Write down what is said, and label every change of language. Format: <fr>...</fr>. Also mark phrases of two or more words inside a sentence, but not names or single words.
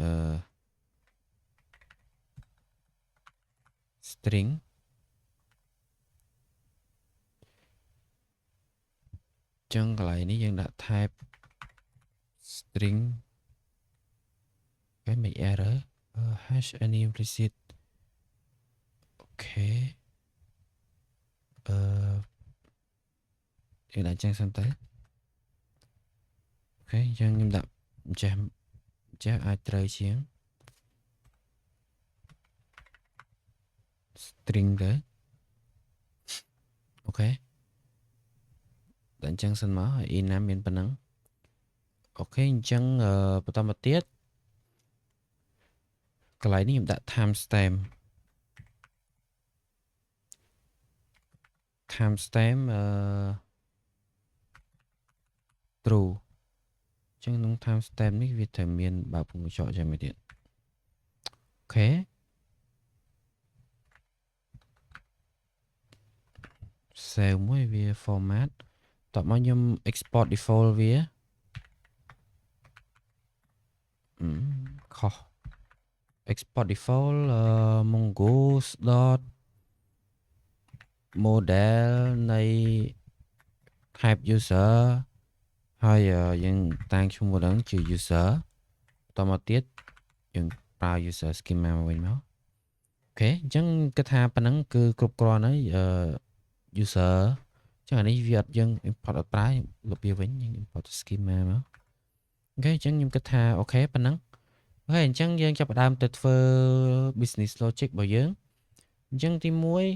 <km>string ចឹងកន្លែងនេះយើងដាក់</km> <en>type string</en> <km>គេមិន</km> <en>error hash any implicit</en> <km>អូខេយើងដាក់ចឹងសិនទៅអូខេចឹងខ្ញុំដាក់ចេះអាចត្រូវជាង string ទៅអូខេតែអញ្ចឹងសិនមកហើយ enum មានប៉ុណ្ណឹងអូខេអញ្ចឹងបន្តមកទៀតកន្លែងនេះខ្ញុំដាក់ timestamp true អញ្ចឹងក្នុង timestamp នេះវាត្រូវមានបើកពង្កញ្ចក់ចាំមួយទៀតអូខេ save មួយវា format តបមកខ្ញុំ</km> <en>export default</en> <km>វាខុស</km> <en>export default mongoose</en> <km>model នៃ</km> <en>type user</en> <km>ហើយយើងតាំងឈ្មោះហ្នឹងជា user តមកទៀតយើងប្រើ</km> <en>user schema</en> <km>មកវិញមកអូខេអញ្ចឹងគិតថាប៉ុណ្ណឹងគឺគ្រប់គ្រាន់ហើយuser អញ្ចឹងអានេះវាអត់យើង import អត់ប្រើលុបវាវិញយើង</km> <en>import schema</en> <km>មកអូខេអញ្ចឹងខ្ញុំគិតថាអូខេប៉ុណ្ណឹងអូខេអញ្ចឹងយើងចាប់ផ្ដើមទៅធ្វើ</km> <en>business logic</en> <km>របស់យើងអញ្ចឹងទី1</km>